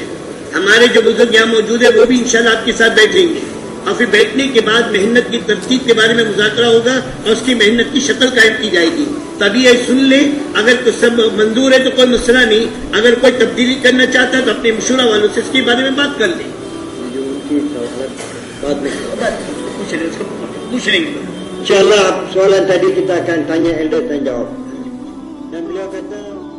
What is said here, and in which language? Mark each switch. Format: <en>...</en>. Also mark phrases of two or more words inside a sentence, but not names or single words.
<ur>ہمارے جو بزرگ یہاں موجود ہیں وہ بھی انشاءاللہ آپ کے ساتھ بیٹھیں گے اور پھر بیٹھنے کے بعد محنت کی ترتیب کے بارے میں مذاکرہ ہوگا اور اس کی محنت کی شکل قائم کی جائے گی. تبھی یہ سن لیں، اگر تو سب منظور ہے تو کوئی مسئلہ نہیں، اگر کوئی تبدیلی کرنا چاہتا ہے تو اپنے مشورہ والوں سے اس کے بارے میں بات کر لیں. جو ان کی بعد میں پوچھ لیں گے.</ur> <ms>insyaallah soalan tadi kita akan tanya elder dan jawab. Dan beliau kata</ms>